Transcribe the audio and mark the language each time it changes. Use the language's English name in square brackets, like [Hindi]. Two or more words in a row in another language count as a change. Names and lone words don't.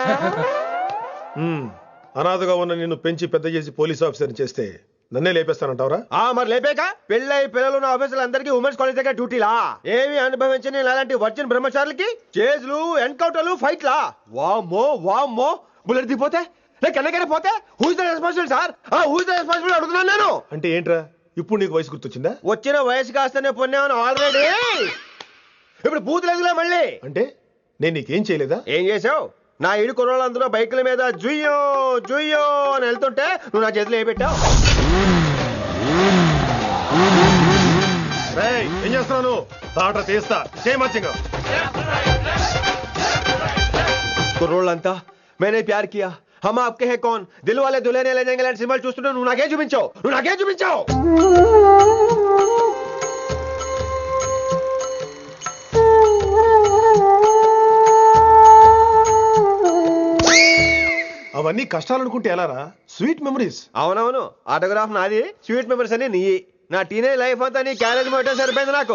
[Telugu] అనాథగా ఉన్న నిన్ను పెంచి పెద్ద చేసి పోలీస్ ఆఫీసర్ చేస్తే నన్నే లేపేస్తానంటావరా? మరి లేపాక పెళ్ళై పిల్లలు ఉన్న ఆఫీసులు అందరికీ ఉమెన్స్ కాలేజ్ దగ్గర డ్యూటీలా? ఏమి అనుభవించని అలాంటి వర్జిన్ బ్రహ్మచారులకి చేజ్లు, ఎన్కౌంటర్లు, ఫైట్లా? వామ్మో వామ్మో, బుల్లెట్ దిగిపోతే లేక ఎన్నకైనా పోతే [English] who is the responsible sir? who is the responsible [Telugu] అడుగుతున్నాను నేను. అంటే ఏంట్రా ఇప్పుడు నీకు వయసు గుర్తొచ్చిందా? వచ్చిన వయసు కాస్తనే పొన్నాను ఆల్రెడీ. ఇప్పుడు బూతులేదులే మళ్ళీ. అంటే నేను నీకేం చేయలేదా? ఏం చేసావు? నా ఇడు కుర్రోళ్ళందరూ బైకుల మీద జుయ్యో జుయ్యో అని వెళ్తుంటే నువ్వు నా చేతిలో ఏ పెట్టావు? ఏం చేస్తున్నాను? తాట తీస్తా చేయమచ్చంగా. కుర్రోళ్ళంతా मैंने प्यार किया, हम आपके हैं कौन, दिल वाले दुल्हने ले जाएंगे सिंबल చూస్తుంటే నువ్వు నాకే చూపించావు, నువ్వు నాకే చూపించావు. అవన్నీ కష్టాలు అనుకుంటే ఎలారా? [English] sweet memories. [Telugu] అవునవును, ఆటోగ్రాఫ్ నాది, [English] sweet memories [Telugu] అని నీ. నా [English] teenage life [Telugu] అంతా నీ క్యారేజ్ మొత్తం సరిపోయింది నాకు.